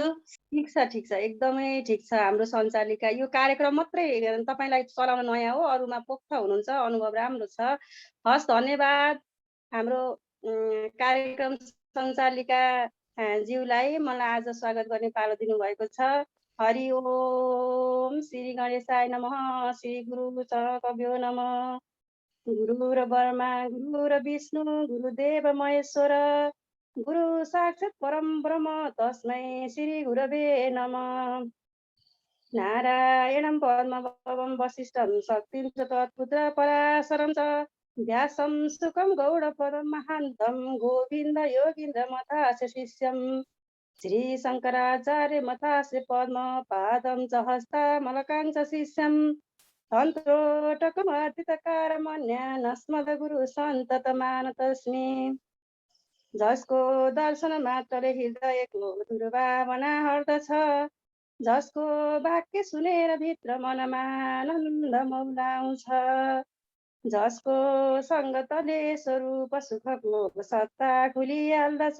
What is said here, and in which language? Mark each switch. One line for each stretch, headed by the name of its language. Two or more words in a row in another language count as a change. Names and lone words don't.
Nepali: ठिक छ एकदमै ठिक छ। हाम्रो सञ्चालिका यो कार्यक्रम मात्रै तपाईलाई चलाउन नयाँ हो, अरूमा पोख्त हुनुहुन्छ, अनुभव राम्रो छ। हस् धन्यवाद। हाम्रो कार्यक्रम सञ्चालिका ज्यूलाई मलाई आज स्वागत गर्ने पालो दिनुभएको छ।
Sanskrit: हरि ओम श्री गणेशाय नमः। श्री गुरु चरणकभ्यो नमः। गुरु र ब्रह्मा गुरु र विष्णु गुरुदेव महेश्वर गुरु साक्षात् परम ब्रह्म तस्मै श्री गुरवे नमः। नारायणं पद्मभवं वसिष्ठं शक्तिं च तत्पुत्र पराशरं च व्यासं सुखं गौडपदं महान्तं गोविन्द योगीन्द्र मतास्य शिष्यं श्री शङ्कराचार्य मतास्य पद्म पादं च हस्तामलकां च शिष्यं तन्त्रोटकमर्पितकारमन्यानस्मद्गुरु सन्ततमानतस्मि।
Nepali: जसको दर्शन मात्रले हृदयको दुर्भावना हट्दछ, जसको वाक्य सुनेर भित्र मनमा आनन्द मौलाउँछ। जसको सङ्गतले स्वरूप सुखको सत्ता खुलिहाल्दछ।